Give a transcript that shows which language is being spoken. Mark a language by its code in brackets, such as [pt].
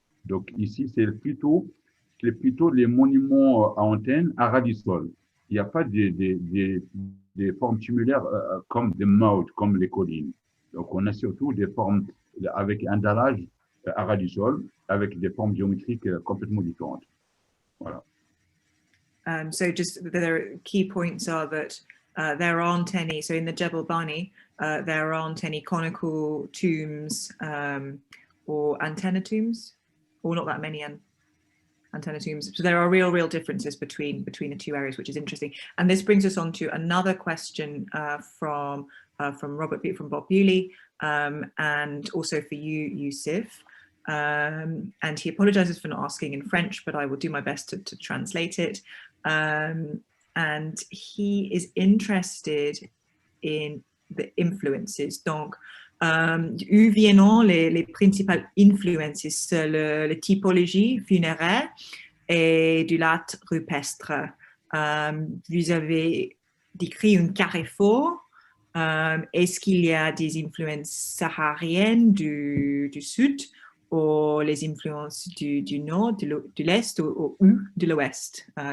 [fr] Donc, ici, c'est plutôt les monuments à antenne à ras du sol. Il n'y a pas des formes tumulaires comme des mottes, comme les collines. Donc, on a surtout des formes avec un dallage à ras du sol, avec des formes géométriques complètement différentes. Voilà. [en] So just the key points are that there aren't any, so in the Djbel Bani, there aren't any conical tombs or antenna tombs, or not that many antenna tombs. So there are real differences between the two areas, which is interesting. And this brings us on to another question from Robert from Bob Bewley, and also for you, Youssef. And he apologizes for not asking in French, but I will do my best to translate it. And he is interested in the influences. [fr] Donc, où viennent les principales influences sur la typologie funéraire et du latte rupestre? Vous avez décrit un carrefour. Est-ce qu'il y a des influences sahariennes du sud ou les influences du nord, de l'est ou de l'ouest?